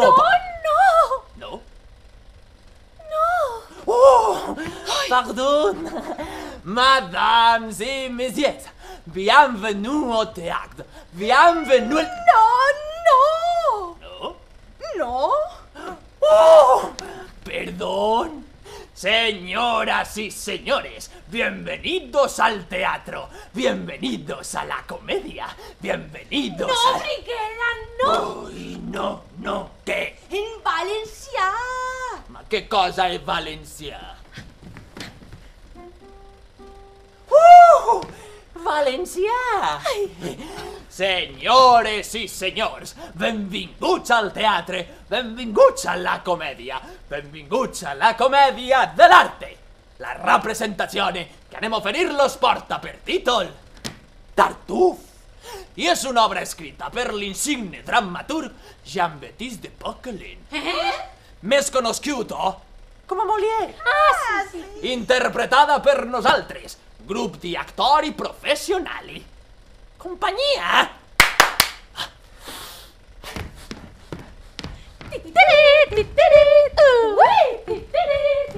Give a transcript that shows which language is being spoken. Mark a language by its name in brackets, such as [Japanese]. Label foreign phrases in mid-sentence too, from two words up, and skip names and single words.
[Spanish] ¡No, ¿No? no! [French] Oh, pardon, mesdames et messieurs, bienvenue au théâtre, bienvenue... [Spanish] ¡No, ¿No? no! ¡Oh! ¡Perdón! Señoras y señores, bienvenidos al teatro, bienvenidos a la comedia, bienvenidos ¡No, a... Friquera, no! Uy, no, ¿qué? ¡En Valencia! [Italian] Ma che cosa è Valencia? Valencià! [Catalan] Senyores i senyors, benvinguts al teatre, benvinguts a la comèdia de l'arte. [Italian] La rappresentazione che [Catalan] anem a oferir-los porta per títol Tartuf i és una obra escrita per l'insigne drammaturg Jean-Baptiste de Poquelin, més conosciuto com a Molière, Ah, sí, sí. interpretada per nosaltres, grup [Italian] di attori professionali. [Catalan] Companyia! ¡Titiri, titiri! ¡Uy! ¡Titiri!